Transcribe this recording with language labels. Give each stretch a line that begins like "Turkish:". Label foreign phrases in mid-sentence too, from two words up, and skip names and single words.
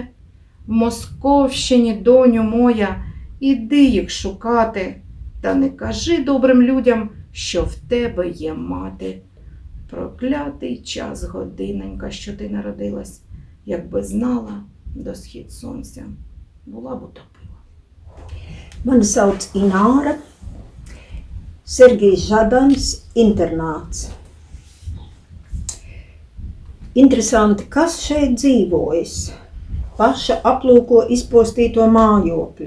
Ukrainian: В Московщині, доню моя, іди їх шукати, та не кажи добрим людям, що в тебе є мати. Проклятий час, годиненька, що ти народилась, якби знала до схід сонця, була б утопила.
Latvian: Mani sauc Ināra, Sergijs Žadans, internāts. Interesanti, kas šeit dzīvojas? Paša aplūko izpostīto mājokli.